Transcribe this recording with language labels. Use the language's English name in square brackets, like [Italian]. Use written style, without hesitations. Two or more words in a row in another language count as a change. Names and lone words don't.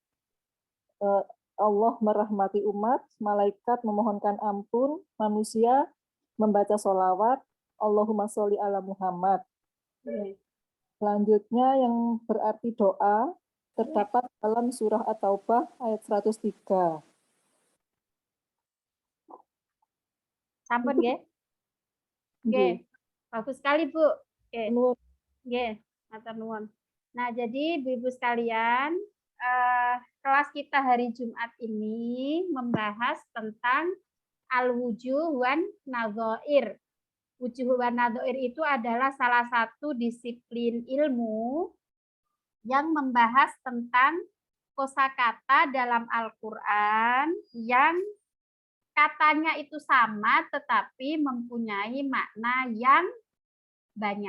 [Indonesian] Allah merahmati umat, malaikat memohonkan ampun, manusia membaca sholawat, [Arabic] اللهم صل على محمد. [Indonesian] Selanjutnya yang berarti doa, terdapat dalam surah At-Taubah ayat 103. [Javanese] Sampun nggih? [Indonesian] Nggih. Bagus sekali Bu. Oke. [Javanese] Nggih, matur nuwun. [Indonesian] Nah, jadi Ibu-ibu sekalian, kelas kita hari Jumat ini membahas tentang [Arabic] الوجوه والنظائر. وجوه والنظائر [Indonesian] itu adalah salah satu disiplin ilmu yang membahas tentang kosakata dalam Al-Qur'an yang katanya itu sama tetapi mempunyai makna yang banyak.